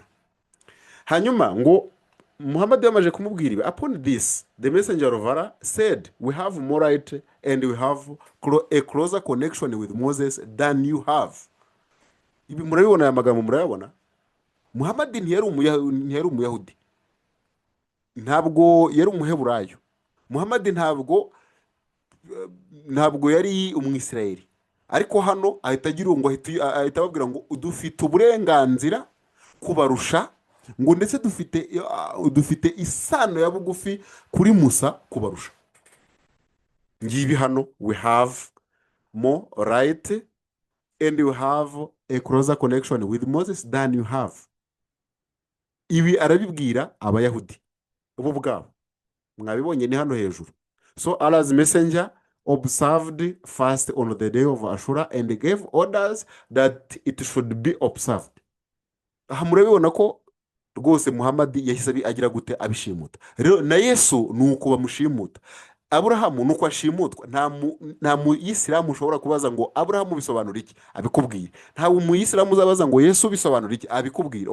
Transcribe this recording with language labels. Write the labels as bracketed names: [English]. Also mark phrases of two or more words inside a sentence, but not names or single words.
[Kinyarwanda] Hanyuma ngo Muhamadi yamaje kumubwira ibi, [English] upon this the messenger of Allah said, we have more right and we have a closer connection with Moses than you have. [Kinyarwanda] Ibi murabibona, aya magambo murayabona. Muhamadi ntiyari umuyahudi, ntabwo yari umuheburayo. Muhamadi ntabwo yari umwisirayeli, ariko hano ahita agira ngo ahita ababwira ngo dufite uburenganzira kubarusha, ngo ndetse dufite isano ya bugufi kuri Musa kubarusha. Ngibi hano [English] we have more right and we have a closer connection with Moses than you have. [Kinyarwanda] Ibi arabibwira abayahudi bo bwabo, mwabibonye ni hano hejuru. [English] So Allah's messenger observed fast on the day of Ashura and gave orders that it should be observed. [Kinyarwanda] Aha murabibona ko rwose Muhamadi yahise agira gute abishimuta. Rero na Yesu nuko bamushimuta, Aburahamu nuko ashimutwa. Nta muyisilamu ushobora kubaza ngo Aburahamu bisobanura iki, abikubwira. Nta muyisilamu uzabaza ngo Yesu bisobanura iki, abikubwira.